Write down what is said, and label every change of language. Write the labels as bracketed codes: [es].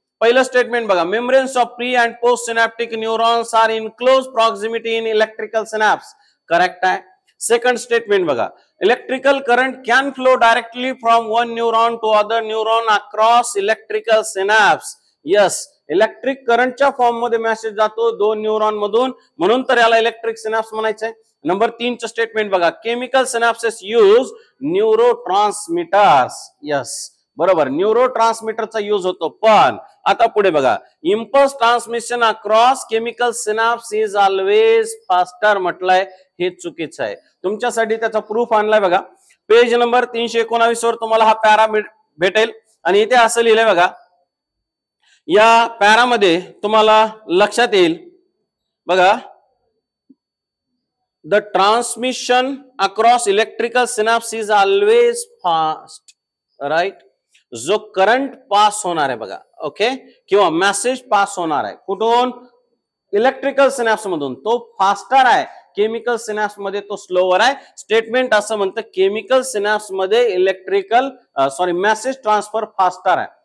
[mr] पहिलं स्टेटमेंट बघा, [en] Membranes of pre and post synaptic neurons are in close proximity in electrical synapse. Correct आहे. [mr] Second statement बघा, [en] Electrical current can flow directly from one neuron to other neuron across electrical synapse. [mr] Yes, electric करंटच्या form मध्ये message जातो दोन neuron मधून, म्हणून तर याला इलेक्ट्रिक सिनॅप्स म्हणायचंय. [en] Number 3 चं statement बघा, chemical synapses use neurotransmitters. [mr] यस, बरोबर, न्यूरोट्रान्समीटरचा यूज होतो. पण आता पुढे बघा, [en] impulse transmission across chemical synapse is always faster [mr] म्हटलंय, हे चुकीचं आहे. तुमच्यासाठी त्याचा प्रूफ आणलाय बघा. पेज नंबर 319 वर तुम्हाला हा पॅरा भेटेल आणि इथे असं लिहिलंय बघा. या पॅरामध्ये तुम्हाला लक्षात येईल बघा, [en] the transmission across electrical synapse is always fast. [mr] right, जो करंट पास होणार आहे बघा, ओके, किंवा मेसेज पास होणार आहे कुठून, इलेक्ट्रिकल सिनॅप्स मधून, तो फास्टर आहे. केमिकल सिनॅप्स मध्ये तो स्लोवर आहे. स्टेटमेंट असं म्हणतं केमिकल सिनॅप्स मध्ये मेसेज ट्रान्सफर फास्टर आहे.